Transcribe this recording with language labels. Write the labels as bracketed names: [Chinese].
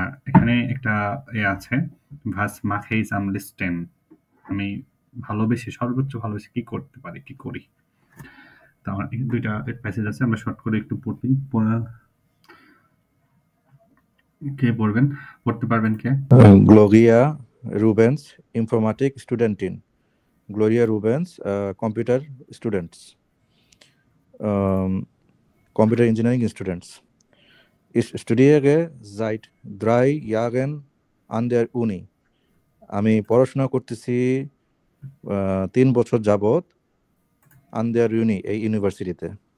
[Bangla] এখানে একটা আছে, [German] ভাস মাখেইস আম লিস্টেন, [Bangla] আমি ভালোবেসে সর্বোচ্চ ভালোবেসে কি করতে পারি, কি করি। তো আমার দুইটা প্যাসেজ আছে, আমরা শর্ট করে একটু পড়ি। কে পড়বেন, পড়তে পারবেন কে? [German] গ্লোরিয়া রুবেন্স, ইনফরমেটিক স্টুডেন্টিন। [English] Gloria Rubens, computer students, computer engineering students. [German] Ich studiere seit 3 Jahren an der Uni. [Bangla] আমি পড়াশোনা করতেছি 3 বছর যাবত [German] an der Uni, [Bangla] এই ইউনিভার্সিটিতে।